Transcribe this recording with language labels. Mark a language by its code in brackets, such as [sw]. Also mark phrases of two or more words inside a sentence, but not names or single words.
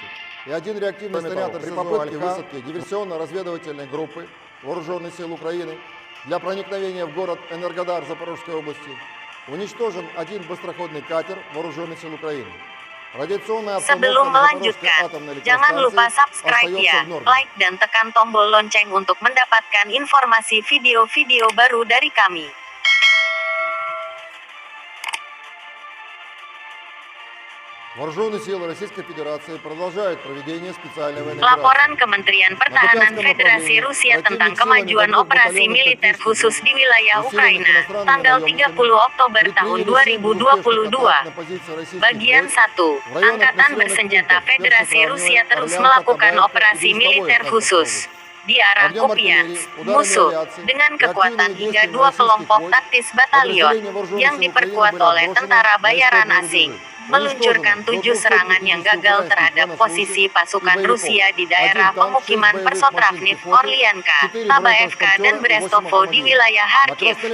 [ru] И один реактивный снаряд при попытке высадки диверсионно-разведывательной группы Вооруженных сил Украины для проникновения в город Энергодар Запорожской области уничтожен один быстроходный катер Вооруженных сил Украины. [id] Sebelum melanjutkan, jangan lupa subscribe ya, like dan tekan tombol lonceng untuk mendapatkan informasi video-video baru dari kami. [ru] Вооруженные силы Российской Федерации продолжают проведение специальной военной [id] Laporan Kementerian Pertahanan Federasi Rusia tentang kemajuan operasi militer khusus di wilayah Ukraina, tanggal 30 Oktober tahun 2022. Bagian 1. Angkatan Bersenjata Federasi Rusia terus melakukan operasi militer khusus di arah Kupiansk, musuh, dengan kekuatan hingga 2 kelompok taktis batalion, yang diperkuat oleh tentara bayaran asing, meluncurkan 7 serangan yang gagal terhadap posisi pasukan Rusia di daerah pemukiman Persotravnev, Orlianka, Tabaevka dan Brestovo di wilayah Kharkiv.